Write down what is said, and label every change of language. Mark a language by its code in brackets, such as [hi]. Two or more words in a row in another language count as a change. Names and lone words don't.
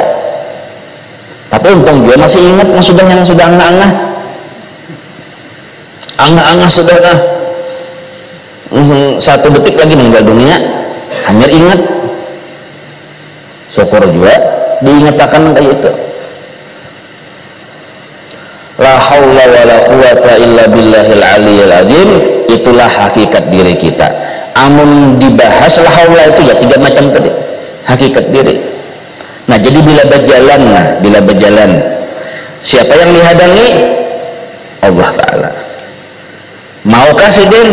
[id] Tapi untung dia masih ingat yang sudah angah sudah satu detik lagi meninggal dunia hanya ingat. Syukur juga diingatkan kayak itu. [ar] لا حول ولا قوة إلا بالله العلي العظيم, [id] itulah hakikat diri kita. [bjn] Amun dibahas [ar] لا حول [bjn] itu ya tiga macam tadi hakikat diri. [id] Nah, jadi bila berjalan siapa yang dihadangi? [bjn] Allah Ta'ala. Maukah sidin?